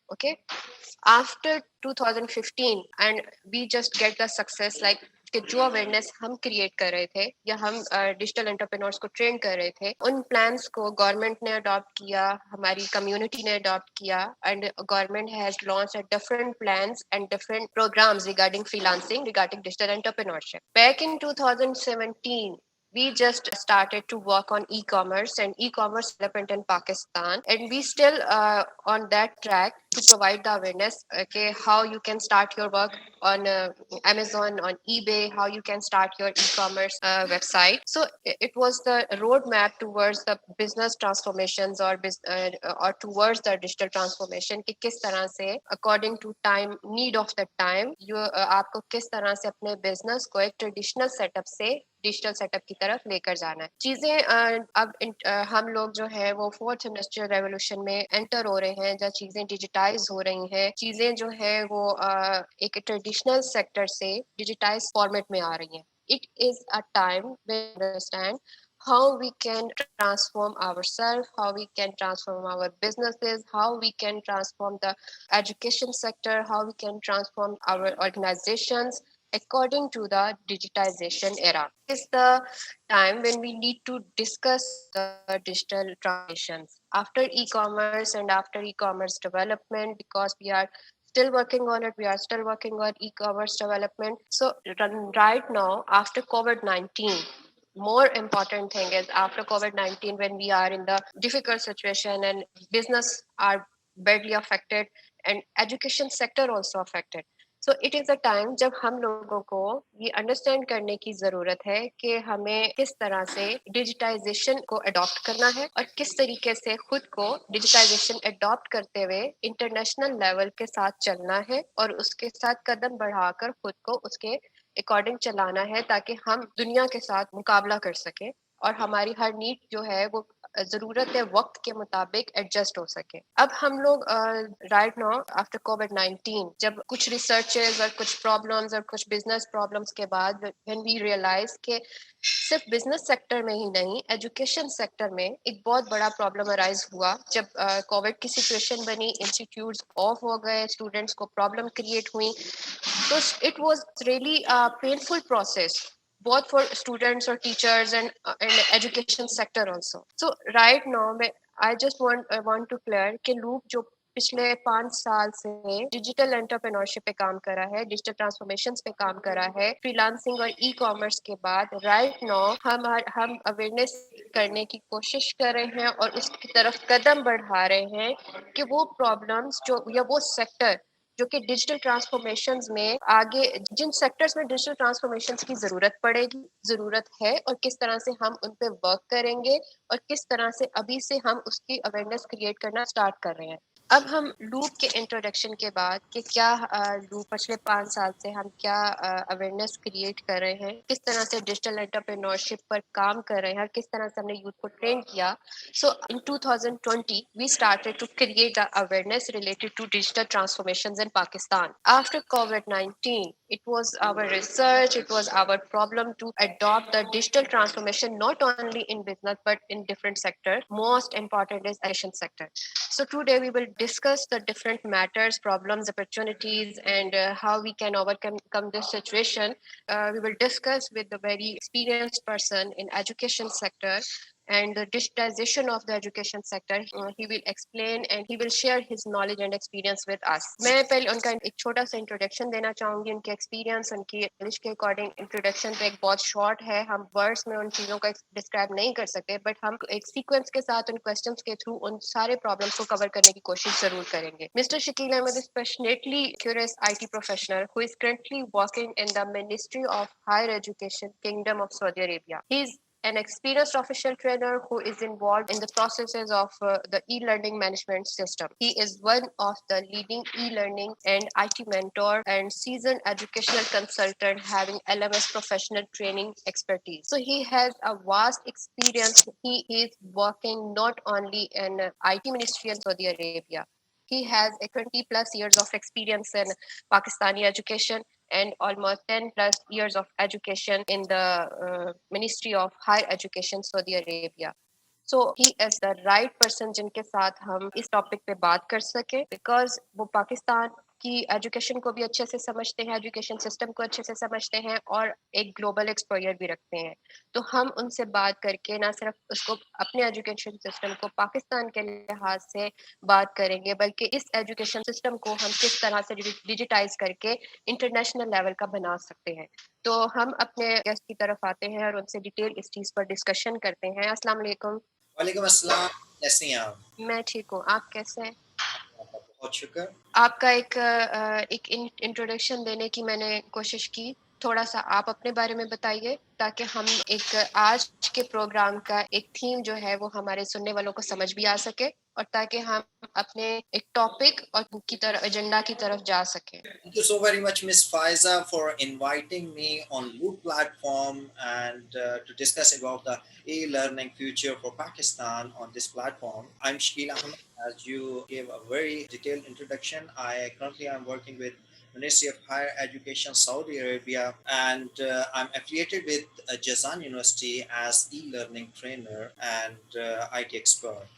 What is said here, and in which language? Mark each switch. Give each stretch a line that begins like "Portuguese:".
English: Okay, after 2015 and we just get the success like
Hindi: कि जो awareness हम create कर रहे थे या हम डिजिटल एंटरप्रेन्योर्स को ट्रेन कर रहे थे, उन प्लान्स को गवर्नमेंट ने अडॉप्ट किया, हमारी कम्युनिटी ने अडॉप्ट किया
English: And government has launch different plans and different programmes regarding freelancing, regarding digital entrepreneurship. Back in 2017 we just started to work on e-commerce and e-commerce development in Pakistan, and we still on that track to provide the awareness okay, how you can start your work on Amazon, on eBay, how you can start your e-commerce website. So it was the roadmap towards the business transformations or towards the digital transformation
Hindi: कि किस तरह से
English: according to time, need of the time,
Hindi: आपको किस तरह से अपने business को एक traditional setup से डिजिटल सेटअप की तरफ लेकर जाना है। चीजें अब हम लोग जो है वो फोर्थ इंडस्ट्रियल रेवोल्यूशन में एंटर हो रहे हैं, जहाँ चीजें डिजिटाइज हो रही हैं, चीजें जो है वो एक ट्रेडिशनल सेक्टर से डिजिटाइज फॉर्मेट में आ रही हैं।
English: It is a time we understand how we can transform ourselves, how we can transform our businesses, how we can transform the education sector, how we can transform our organizations according to the digitization era. Is the time when we need to discuss the digital transitions after e-commerce and after e-commerce development, because we are still working on it, we are still working on e-commerce development. So right now after COVID-19, more important thing is after COVID-19 when we are in the difficult situation and business are badly affected and education sector also affected. So it is a time
Hindi: जब हम लोगों को ये understand करने की जरूरत है कि हमें किस तरह से डिजिटाइजेशन को अडॉप्ट करना है और किस तरीके से खुद को डिजिटाइजेशन अडॉप्ट करते हुए इंटरनेशनल लेवल के साथ चलना है और उसके साथ कदम बढ़ाकर खुद को उसके अकॉर्डिंग चलाना है ताकि हम दुनिया के साथ मुकाबला कर सकें और हमारी हर नीड जो है वो जरूरत है वक्त के मुताबिक एडजस्ट हो सके। अब हम लोग
English: right now after covid
Hindi: जब कुछ रिसर्चेस और कुछ प्रॉब्लम्स और कुछ बिजनेस प्रॉब्लम्स के बाद
English: when we realize
Hindi: के सिर्फ बिजनेस सेक्टर में ही नहीं, एजुकेशन सेक्टर में एक बहुत बड़ा प्रॉब्लम अराइज हुआ जब कोविड की सिचुएशन बनी, इंस्टीट्यूट्स ऑफ हो गए, स्टूडेंट्स को प्रॉब्लम क्रिएट हुई।
English: So it was really a painful process both for students or teachers and education sector also. So right now I just want to clear
Hindi: कि loop जो पिछले 5 साल से डिजिटल एंटरप्रेन्योरशिप पे काम करा है, डिजिटल ट्रांसफॉर्मेशंस पे काम करा है, फ्रीलांसिंग और ई कॉमर्स के बाद राइट नाउ हम अवेयरनेस करने की कोशिश कर रहे हैं और उसकी तरफ कदम बढ़ा रहे हैं कि वो प्रॉब्लम्स जो या वो सेक्टर जो कि डिजिटल ट्रांसफॉर्मेशंस में आगे, जिन सेक्टर्स में डिजिटल ट्रांसफॉर्मेशंस की जरूरत है और किस तरह से हम उन पे वर्क करेंगे और किस तरह से अभी से हम उसकी अवेयरनेस क्रिएट करना स्टार्ट कर रहे हैं। अब हम लूप के इंट्रोडक्शन के बाद कि क्या लूप पिछले 5 साल से हम क्या अवेयरनेस क्रिएट कर रहे हैं, किस तरह से डिजिटल एंटरप्रेन्योरशिप पर काम कर रहे हैं और किस तरह से हमने यूथ को ट्रेन किया।
English: So in 2020 we started to create the awareness related to digital transformations in Pakistan after COVID-19. It was our research, it was our problem to adopt the digital transformation not only in business but in different sectors. Most important is education sector. So today we will discuss the different matters, problems, opportunities, and how we can overcome this situation. We will discuss with the very experienced person in education sector and the digitization of the education sector. He will explain and he will share his knowledge and experience with us.
Hindi: मैं पहले उनका एक छोटा सा introduction देना चाहूंगी. उनके experience, उनकी नॉलेज के अकॉर्डिंग इंट्रोडक्शन तो एक बहुत शॉर्ट है, हम वर्ड्स में उन चीज़ों को डिस्क्राइब नहीं कर सकते, बट हम एक सीक्वेंस के साथ उन क्वेश्चंस के थ्रू उन सारे प्रॉब्लम्स को कवर करने की कोशिश जरूर करेंगे.
English: Mister Shakeel Ahmed is passionately curious IT professional who is currently working in the Ministry of Higher Education, Kingdom of Saudi Arabia. He is an experienced official trainer who is involved in the processes of the e-learning management system. He is one of the leading e-learning and IT mentor and seasoned educational consultant having LMS professional training expertise. So he has a vast experience. He is working not only in IT ministry in Saudi Arabia. He has a 20 plus years of experience in Pakistani education and almost 10 plus years of education in the Ministry of Higher Education, Saudi Arabia. So he is the right person
Hindi: जिनके साथ हम इस topic पे बात कर सके, because वो पाकिस्तान की एजुकेशन को भी अच्छे से समझते हैं, एजुकेशन सिस्टम को अच्छे से समझते हैं और एक ग्लोबल एक्सपोजर भी रखते हैं. तो हम उनसे बात करके ना सिर्फ उसको अपने एजुकेशन सिस्टम को पाकिस्तान के लिहाज से बात करेंगे, बल्कि इस एजुकेशन सिस्टम को हम किस तरह से डिजिटाइज करके इंटरनेशनल लेवल का बना सकते हैं. तो हम अपने गेस्ट की तरफ आते हैं और उनसे डिटेल इस चीज़ पर डिस्कशन करते हैं. अस्सलाम वालेकुम. वालेकुम अस्सलाम, कैसी हैं आप? मैं ठीक हूँ, आप कैसे हैं? आपका बहुत शुक्र. आपका एक इंट्रोडक्शन देने की मैंने कोशिश की. थोड़ा सा आप अपने बारे में बताइए ताकि हम एक आज के प्रोग्राम का एक थीम जो है वो हमारे सुनने वालों को समझ भी आ सके और ताकि हम अपने एक टॉपिक और की तरफ एजेंडा की तरफ जा सकें.
English: Thank you so very much, Miss Faiza, for inviting me on Loop platform and to discuss about the e-learning future for Pakistan on this platform. I'm Shakil Ahmed. As you gave a very detailed introduction, I currently am working with Ministry of Higher Education, Saudi Arabia, and I'm affiliated with Jazan University as e-learning trainer and IT expert.